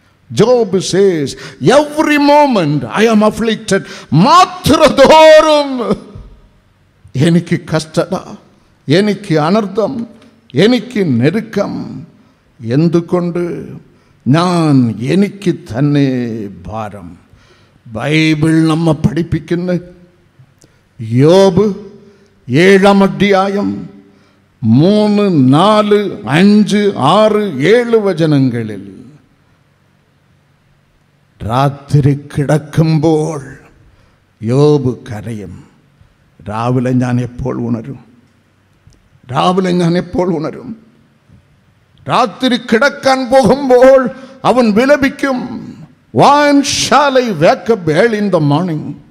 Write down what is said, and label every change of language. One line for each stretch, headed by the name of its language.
English: Job says, every moment I am afflicted.
Malayalam: മാത്രതോറും എനിക്ക് കഷ്ടത, എനിക്ക് അനർത്ഥം, എനിക്ക് ഞെരുക്കം. എന്തുകൊണ്ട്? ഞാൻ എനിക്ക് തന്നെ ഭാരം. ബൈബിൾ നമ്മെ പഠിപ്പിക്കുന്നു. യോബ് 7-ാം അധ്യായം 3, 4, 5, 6, 7 വചനങ്ങളിൽ രാത്രി കിടക്കുമ്പോൾ യോബ് കരയും. രാവിലെ ഞാൻ എപ്പോൾ ഉണരും? രാവിലെ ഞാൻ എപ്പോൾ ഉണരും? രാത്രി കിടക്കാൻ പോകുമ്പോൾ അവൻ വിലപിക്കും.
English: When shall I wake up early in the morning?